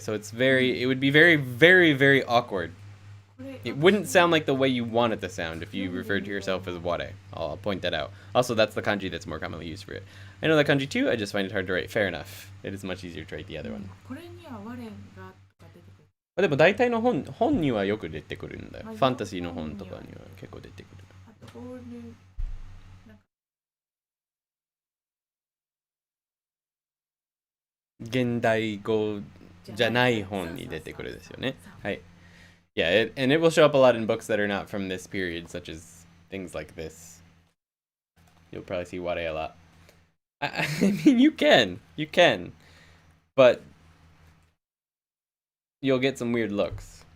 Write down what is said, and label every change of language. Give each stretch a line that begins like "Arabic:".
English: So it would be very, very, very awkward. It wouldn't sound like the way you want it to sound if you referred to yourself as ware. I'll point that out. Also, that's the kanji that's more commonly used for it. I know that kanji too, I just find it hard to write. Fair enough. It is much easier to write the other one.
Japanese: これには我がとか出てくる。でも大体の本にはよく出てくるんだよ。はいファンタジーの本とかには結構出てくる。あと、オール、現代語じゃない本に出てくるですよね。はい。
English: Yeah, and it will show up a lot in books that are not from this period, such as things like this. You'll probably see ware a lot. I mean, you can, but you'll get some weird looks.